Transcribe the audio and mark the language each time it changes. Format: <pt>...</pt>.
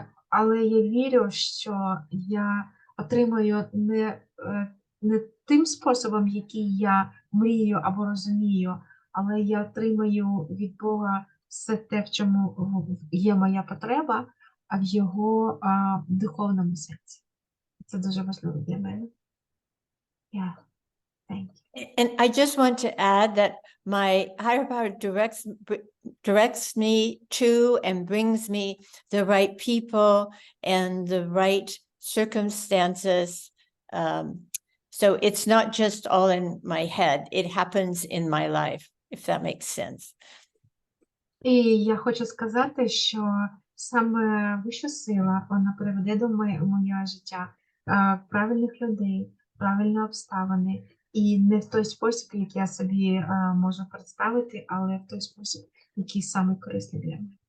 <uk>Але я вірю, що я отримаю не тим способом, який я мрію або розумію, але я отримаю від Бога все те, в чому є моя потреба, а в його духовному сенсі. Це дуже важливо для мене.</uk> <en>Yeah. Thank you. And I just want to add that my higher power directs me to and brings me the right people and the right circumstances. So it's not just all in my head. It happens in my life, if that makes sense.</en> <uk>І я хочу сказати, що саме вища сила, вона приведе до моє життя правильних людей, правильні обставини. І не в той спосіб, який я собі можу представити, але в той спосіб, який саме корисний для мене.</uk>